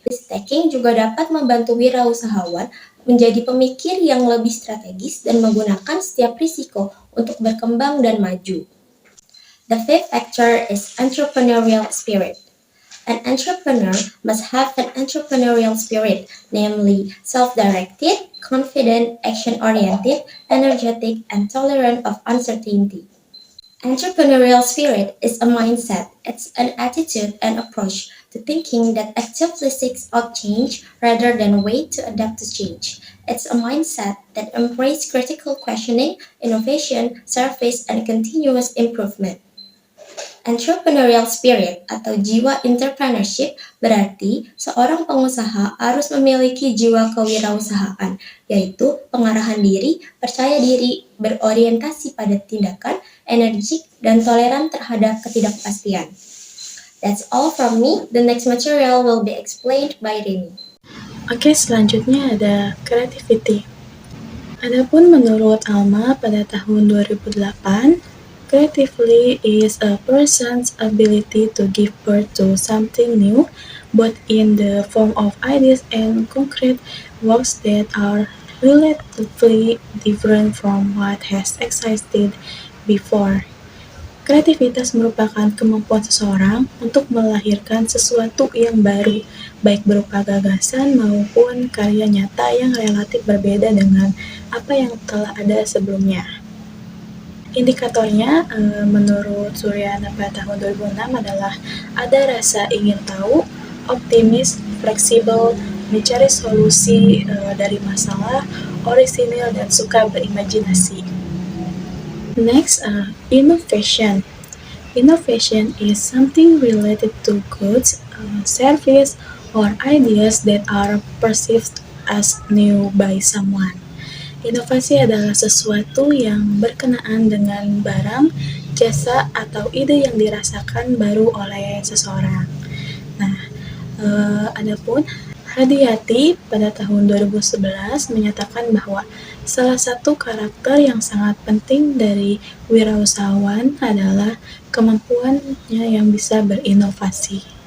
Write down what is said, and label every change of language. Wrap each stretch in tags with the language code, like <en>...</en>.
<id>Risk-taking juga dapat membantu wirausahawan menjadi pemikir yang lebih strategis dan menggunakan setiap risiko untuk berkembang dan maju.</id> <en>The fifth factor is entrepreneurial spirit. An entrepreneur must have an entrepreneurial spirit, namely self-directed, confident, action-oriented, energetic, and tolerant of uncertainty. Entrepreneurial spirit is a mindset, it's an attitude and approach to thinking that actively seeks out change rather than wait to adapt to change. It's a mindset that embraces critical questioning, innovation, service, and continuous improvement.</en> <id>Entrepreneurial spirit atau jiwa entrepreneurship berarti seorang pengusaha harus memiliki jiwa kewirausahaan, yaitu pengarahan diri, percaya diri, berorientasi pada tindakan, energik, dan toleran terhadap ketidakpastian.</id> <en>That's all from me. The next material will be explained by Rini.</en> <id>Oke, selanjutnya ada creativity. Adapun menurut Alma pada tahun 2008,</id> <en>creativity is a person's ability to give birth to something new, both in the form of ideas and concrete works that are relatively different from what has existed before.</en> <id>Kreativitas merupakan kemampuan seseorang untuk melahirkan sesuatu yang baru, baik berupa gagasan maupun karya nyata yang relatif berbeda dengan apa yang telah ada sebelumnya. Indikatornya menurut Suryana pada tahun 2006 adalah ada rasa ingin tahu, optimis, fleksibel, mencari solusi dari masalah, orisinil, dan suka berimajinasi.</id> <en>Next, innovation. Innovation is something related to goods, service, or ideas that are perceived as new by someone.</en> <id>Inovasi adalah sesuatu yang berkenaan dengan barang, jasa, atau ide yang dirasakan baru oleh seseorang. Nah, adapun Hadiyati pada tahun 2011 menyatakan bahwa salah satu karakter yang sangat penting dari wirausahawan adalah kemampuannya yang bisa berinovasi.</id>